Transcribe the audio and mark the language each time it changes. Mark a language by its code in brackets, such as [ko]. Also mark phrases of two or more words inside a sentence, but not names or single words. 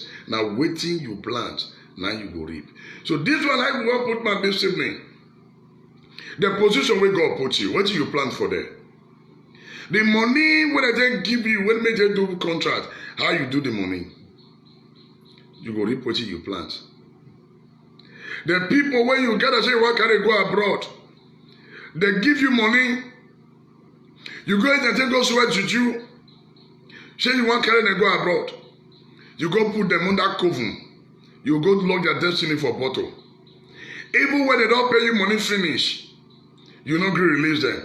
[pcm] Now waiting you plant, now you go reap. So this one I will put my this evening. The position where God put you, what do you plant for there? The money when they give you, when they do contract, how you do the money? You go reap what you plant. The people when you gather say, why can they go abroad? They give you money. You go and take those words with you. Say you want carry them go abroad. You go put them under coven. You go lock their destiny for bottle. Even when they don't pay you money finish, You no gree release them.